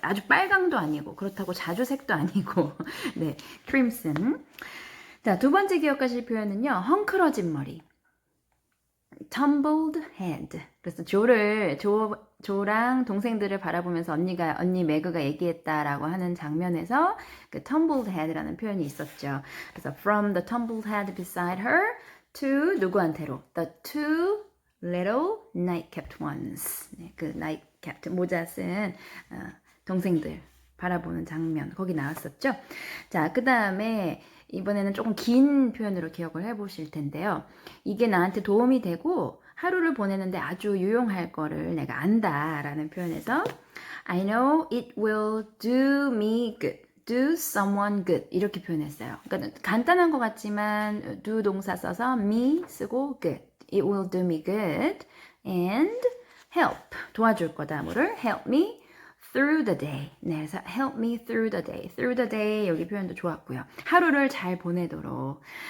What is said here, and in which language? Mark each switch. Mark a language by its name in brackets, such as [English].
[Korean] 아주 빨강도 아니고 그렇다고 자주색도 아니고 네, crimson. 자, 두 번째 기억하실 표현은요. 헝클어진 머리. [English] tumbled head. [Korean] 그래서 조랑 동생들을 바라보면서 언니 매그가 얘기했다라고 하는 장면에서 그 [English] tumbled head [Korean] 라는 표현이 있었죠. 그래서 [English] from the tumbled head beside her to [Korean] 누구한테로? [English] The two little night-capped ones. [Korean] 네, 그 night-capped 모자 쓴 동생들 바라보는 장면 거기 나왔었죠. 자, 그 다음에 이번에는 조금 긴 표현으로 기억을 해보실 텐데요. 이게 나한테 도움이 되고 하루를 보내는데 아주 유용할 거를 내가 안다라는 표현에서 [English] I know it will do me good. do someone good [Korean] 이렇게 표현했어요. 그러니까 간단한 것 같지만 do 동사 써서 me 쓰고 good. [English] It will do me good and help [Korean] 도와줄 거다. 뭐를 [English] help me through the day. [Korean] 네, 그래서 [English] help me through the day. through the day [Korean] 여기 표현도 좋았고요. 하루를 잘 보내도록.